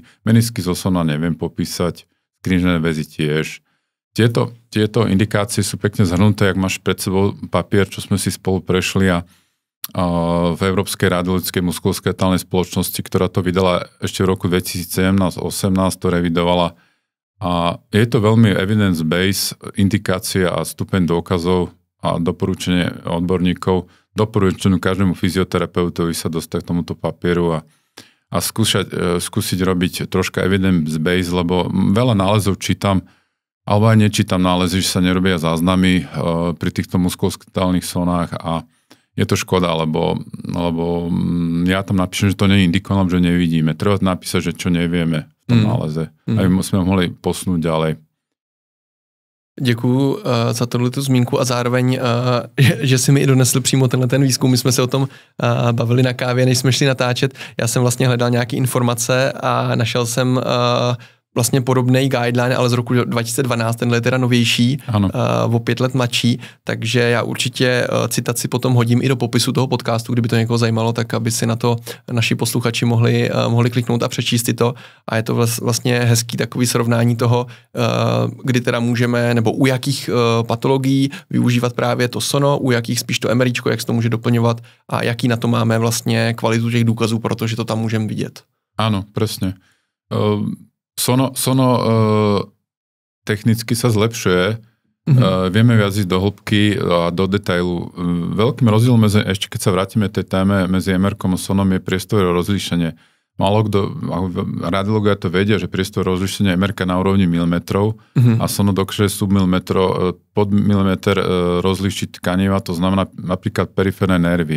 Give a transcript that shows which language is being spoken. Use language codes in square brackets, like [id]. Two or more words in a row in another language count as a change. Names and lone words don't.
[sk] Menisky zo sona neviem popísať, skrížené väzy tiež. Tieto indikácie sú pekne zhrnuté, ak máš pred sebou papier, čo sme si spolu prešli a v Európskej radiologickej muskuloskeletálnej spoločnosti, ktorá to vydala ešte v roku 2017-18, to revidovala. A je to veľmi [en] evidence-based [sk] indikácia a stupeň dôkazov a doporučenie odborníkov doporučujem každému fyzioterapeutovi sa dostať k tomuto papieru a skúsiť robiť troška [en] evidence-based, [sk] lebo veľa nálezov čítam, alebo aj nečítam nálezy, že sa nerobia záznamy pri týchto muskuloskeletalných sonách a je to škoda, lebo ja tam napíšem, že to nie je indikované, že nevidíme. Treba napísať, že čo nevieme v tom náleze. Aby sme mohli posunúť ďalej. [cs] Děkuju za tohletu zmínku a zároveň, že si mi i donesl přímo ten výzkum. My jsme se o tom bavili na kávě, než jsme šli natáčet. Já jsem vlastně hledal nějaké informace a našel jsem vlastně podobný guideline, ale z roku 2012, tenhle je teda novější, o 5 let mladší, takže já určitě citaci potom hodím i do popisu toho podcastu, kdyby to někoho zajímalo, tak aby si na to naši posluchači mohli kliknout a přečíst si to. A je to vlastně hezký takový srovnání toho, kdy teda můžeme, nebo u jakých patologií využívat právě to sono, u jakých spíš to MRIčko, jak se to může doplňovat a jaký na to máme vlastně kvalitu těch důkazů, protože to tam můžeme vidět. [sk] Áno, presne. Sono technicky sa zlepšuje, vieme viac ísť do hĺbky a do detailu. Veľkým rozdielom ešte keď sa vrátime tej téme medzi MR-kom a sonom je priestorové rozlíšenie. Málo kto, radiológovia to vedia, že priestorové rozlíšenie MR-ka na úrovni milimetrov a sono dokáže submilimetro, pod milimeter rozlíšiť tkaniva, to znamená napríklad periférne nervy.